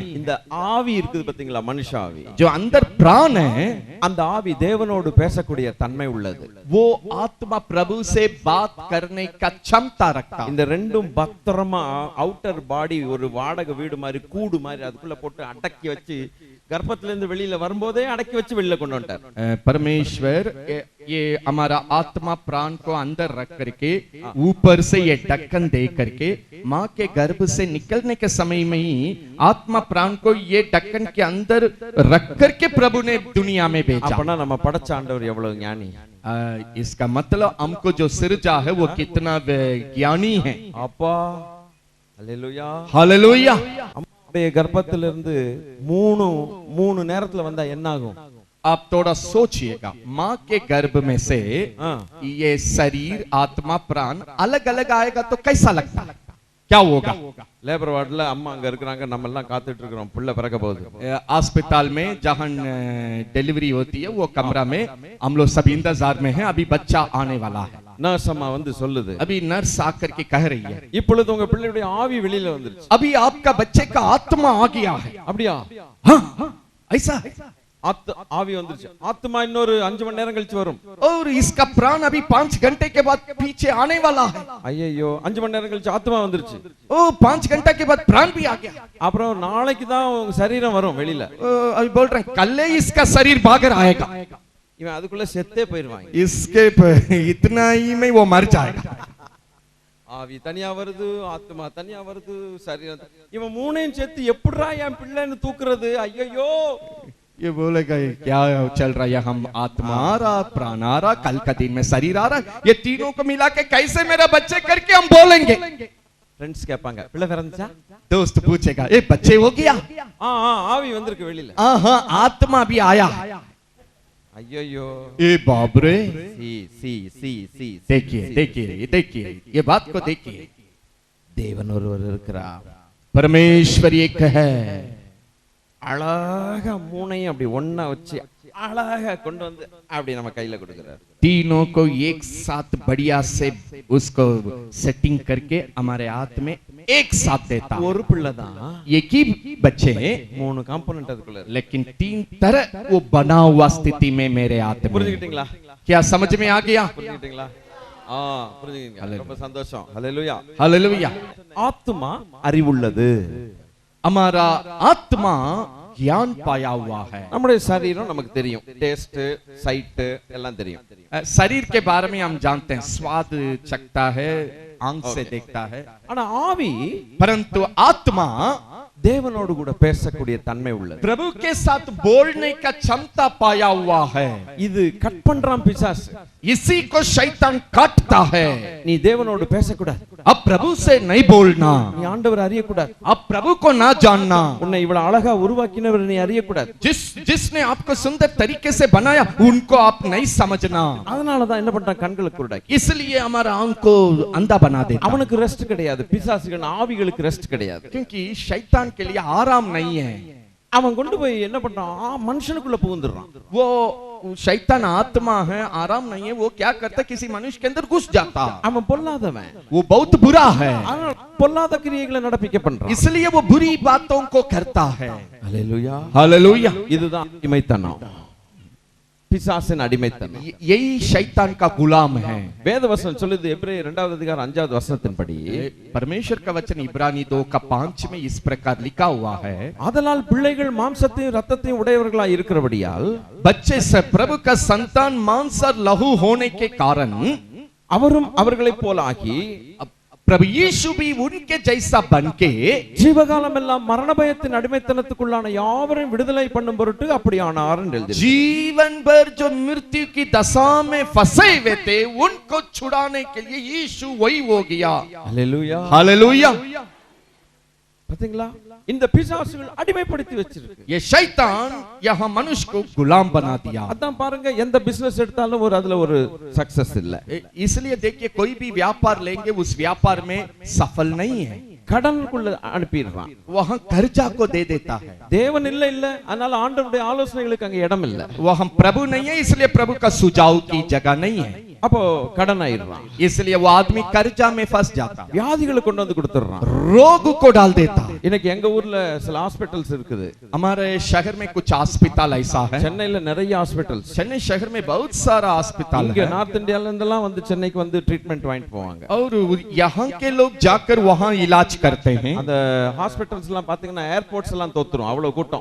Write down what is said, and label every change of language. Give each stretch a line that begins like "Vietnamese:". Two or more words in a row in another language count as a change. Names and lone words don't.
Tamil: இந்த ஆவி இருக்குது பாத்தீங்களா, மனுஷ ஆவி.
Hindi: जो अंदर प्राण है,
Tamil: அந்த ஆவி தேவனோடு பேசக்கூடிய தன்மை உள்ளது.
Hindi: वो आत्मा प्रभु से बात करने का क्षमता रखता है.
Tamil: இந்த ரெண்டும் பத்திரமா
English: outer body
Tamil: ஒரு வாடகை வீடு மாதிரி கூடு மாதிரி அதுக்குள்ள போட்டு அடக்கி வச்சு கர்ப்பத்துல இருந்து வெளியில வரும்போதே அடக்கி வச்சு வெளியில கொண்டு வந்துட்டார்.
Hindi: परमेश्वर ये हमारा आत्मा प्राण को अंदर रख करके ऊपर से ये ढक्कन दे करके माँ के गर्भ से निकलने के समय में ही आत्मा प्राण को ये ढक्कन के अंदर रख करके प्रभु ने दुनिया में भेजा.
Tamil: அப்பனா நம்ம படைச்ச ஆண்டவர் எவ்வளவு ஞானி.
Hindi: इसका मतलब हमको जो सिरजा है वो कितना ज्ञानी है.
Tamil: அப்பா ஹalleluya.
Hindi: हालेलुया.
Tamil: அம்மாவுடைய கர்ப்பத்துல இருந்து மூணு நேரத்துல வந்தா என்ன ஆகும்?
Hindi: आप थोड़ा सोचिएगा, माँ के गर्भ में से
Tamil: ஆ.
Hindi: ये शरीर आत्मा प्राण अलग अलग आएगा तो कैसा लगता है, क्या होगा?
English: labour ward
Tamil: அம்மா அங்க இருக்கிறாங்க, நம்ம எல்லாம் காத்துட்டு இருக்கிறோம், பிள்ளை பிறக்க போகுது.
Hindi: अस्पताल में जहां डिलीवरी होती है वो कमरा में हम लोग सभी इंतजार में हैं, अभी बच्चा आने वाला है।
Tamil: நர்ஸ் அம்மா வந்து சொல்லுது,
Hindi: अभी नर्स आकर के कह रही है
Tamil: இப்பொழுது உங்க பிள்ளையுடைய ஆவி வெளியில வந்துருச்சு.
Hindi: अभी आपका बच्चे का आत्मा आ गया है।
Tamil: அப்படியா?
Hindi: हाँ, ऐसा है।
Tamil: ஆவி வந்துருச்சு. ஆத்மா இன்னொரு 5 மணி நேரம் கழிச்சு வரும்.
Hindi: और इसका प्राण अभी 5 घंटे के बाद पीछे आने वाला है।
Tamil: ஐயோ, 5 மணி நேரம் கழிச்சு ஆத்மா வந்துருச்சு.
Hindi: ओ 5 घंटा के बाद प्राण भी आ गया।
Tamil: அப்புறம் நாளைக்கு தான் உங்க சரீரம் வரும் வெளியில.
Hindi: अभी बोल रहे हैं कल ही इसका शरीर बाहर आएगा।
Tamil: இவன் அதுக்குள்ள செத்தே போயிருவாங்க.
Hindi: इसके इतना ही में वो मर जाएगा।
Tamil: ஆவி தனியா வருது, ஆத்மா தனியா வருது, சரீரம் இவன் மூணையும் சேர்த்து எப்படிடா என் பிள்ளைன்னு தூக்குறது? ஐயோ,
Hindi: ये बोलेगा क्या चल रहा है, हम आत्मा आ रहा, प्राण आ रहा, कल का दिन में शरीर आ रहा, ये तीनों को मिला के कैसे मेरा बच्चे करके हम बोलेंगे?
Tamil: ஃப்ரெண்ட்ஸ் கேட்பாங்க, பிள்ளை பிறந்துச்சா?
Hindi: दोस्त पूछेगा ए बच्चे हो गया?
Tamil: ஆவி வந்திருக்கு வெளியில.
Hindi: हाँ, आत्मा भी आया।
Tamil: ஐயோ,
Hindi: ए बाप रे, सी देखिए ये बात को देखिए।
Tamil: தேவன் ஒருவர் இருக்கிறார்.
Hindi: परमेश्वर एक है।
Tamil: அழகா மூணையும் அப்படி ஒண்ணா வச்சு அழகா கொண்டு வந்து அப்படி நம்ம கையில கொடுக்கிறார்.
Hindi: तीनों को एक साथ बढ़िया से उसको सेटिंग करके हमारे हाथ में एक साथ देता।
Tamil: ஒரு பிள்ளை தான்,
Hindi: एक ही बच्चे
Tamil: 3 காம்போனன்ட் அதுக்குள்ள இருக்கு.
Hindi: लेकिन 3 तरह वो बना हुआ स्थिति में मेरे हाथ में।
Tamil: புரிஞ்சுக்கிட்டீங்களா?
Hindi: क्या समझ में आ गया?
Tamil: புரிஞ்சுக்கிட்டீங்களா? புரிஞ்சுக்கிட்டீங்க. ரொம்ப சந்தோஷம். ஹல்லேலூயா.
Hindi: हालेलुया।
Tamil: ஆத்துமா அறிவுள்ளது.
Hindi: हमारा आत्मा ज्ञान पाया हुआ है।
Tamil: நம்முடைய சரீரம் நமக்கு தெரியும்,
English: taste, sight
Tamil: எல்லாம் தெரியும்.
Hindi: शरीर के बारे में हम जानते हैं, स्वाद चखता है, आंख से देखता है।
Tamil: ஆனா ஆவி
Hindi: परंतु आत्मा
Tamil: தேவனோடு கூட பேசக்கூடிய தன்மை உள்ளது.
Hindi: प्रभु के साथ बोलने का क्षमता पाया हुआ है।
Tamil: இது கட் பண்றான் பிசாசு.
Hindi: इसी को शैतान काटता है।
Tamil: நீ தேவனோடு பேசக்கூடாது,
Hindi: अब प्रभु से नहीं बोलना,
Tamil: நீ ஆண்டவர் அறியக்கூடாது,
Hindi: अब प्रभु को ना जानना,
Tamil: உன்னை இவ்வளவு அழகா உருவாக்கினவர் நீ அறியக்கூடாது.
Hindi: जिसने आपको सुंदर तरीके से बनाया उनको आप नहीं समझना।
Tamil: அதனாலதான் என்ன பண்றான், கண்களுக்கு குருடாக்கி.
Hindi: इसलिए हमारा आंख को अंधा बना देता।
Tamil: அவனுக்கு ரெஸ்ட் கிடையாது, பிசாசுகள் ஆவிகளுக்கு ரெஸ்ட் கிடையாது.
Hindi: क्योंकि शैतान के लिए आराम नहीं है।
Tamil: அவன் கொண்டு போய் என்ன பண்றான், மனுஷனுக்குள்ள புகுந்துறான்.
Hindi: वो शैतान आत्मा है, आराम नहीं है, वो क्या करता है, किसी मनुष्य के अंदर घुस जाता।
Tamil: அவன் பொல்லாதவன்,
Hindi: वो बहुत बुरा है,
Tamil: ஆனால் பொல்லாத கிரியைகளை நடப்பிக்க பண்றான்.
Hindi: इसलिए वो बुरी बातों को करता है।
Tamil: ஹல்லேலூயா.
Hindi: हालेलुया।
Tamil: இதுதான் அடிமைத்தனம், பிசாசின் அடிமைத்தனம்.
Hindi: यही शैतान का गुलाम है।
Tamil: வேதவசனம் சொல்லுது, எபிரேயர் 2வது அதிகாரம் 5வது வசனத்தின்படி,
Hindi: परमेश्वर का वचन इब्रानी 2:5 में इस प्रकार लिखा हुआ है,
Tamil: ஆதலால் பிள்ளைகள் மாம்சத்தையும் இரத்தத்தையும் உடையவர்களாய் இருக்கிறபடியால்
Hindi: बच्चे से प्रभु का संतान मांस और लहू होने के कारण
Tamil: அவரும் அவர்களைப் போல ஆகி
Hindi: प्रभु यीशु भी उनके जैसा बनके
Tamil: ஜீவகாலம் எல்லாம் மரண பயத்தின் அடிமைத்தனத்துக்குள்ளான யாவரையும் விடுதலை பண்ணும் பொருட்டு அப்படியானார் என்று எழுதியிருக்கு.
Hindi: जीवन भर जो मृत्यु की दशा में फंसे हुए थे उनको छुड़ाने के लिए यीशु वही हो गया।
Tamil: ஹல்லேலூயா.
Hindi: हालेलुया।
Tamil: பாத்தீங்களா, இந்த பிசாசுகள் அடிமைப்படுத்தி வச்சிருக்கு.
Hindi: ये शैतान यहाँ मनुष्य को गुलाम बना दिया।
Tamil: அதான் பாருங்க, எந்த பிசினஸ் எடுத்தாலும் அதுல ஒரு சக்சஸ் இல்ல.
Hindi: इसलिए देखिए कोई भी व्यापार लेंगे उस व्यापार में सफल नहीं है,
Tamil: கடனுக்குள்ள அனுப்பிடுறான்,
Hindi: वहाँ कर्जा को दे देता है।
Tamil: தேவன் இல்ல, அதனால ஆண்டவருடைய ஆலோசனைகளுக்கு அங்க இடம் இல்ல.
Hindi: वहाँ प्रभु नहीं है, इसलिए प्रभु का सुझाव की जगह नहीं है,
Tamil: அப்போ கடன் ஆயிடுறான்.
Hindi: इसलिए वो आदमी कर्जा में फंस जाता,
Tamil: வியாதிகளை கொண்டு வந்து கொடுத்துறான்,
Hindi: रोग को डाल देता।
Tamil: இன்னைக்கு எங்க ஊர்ல சில ஹாஸ்பிட்டல்ஸ் இருக்குது.
Hindi: हमारे शहर में कुछ अस्पताल ऐसा है,
Tamil: சென்னையில நிறைய ஹாஸ்பிட்டல்ஸ்,
Hindi: चेन्नई शहर में बहुत सारा अस्पताल
Tamil: இங்க
Hindi: है,
Tamil: நார்த் இந்தியால இருந்தெல்லாம் வந்து சென்னைக்கு வந்து ட்ரீட்மெண்ட் வாங்கிட்டு போவாங்க.
Hindi: और यहाँ के लोग जाकर वहाँ इलाज करते हैं।
Tamil: அந்த ஹாஸ்பிட்டல்ஸ் எல்லாம் பாத்தீங்கன்னா ஏர்போர்ட்ஸ் எல்லாம் தோத்துரும், அவ்வளவு கூட்டம்.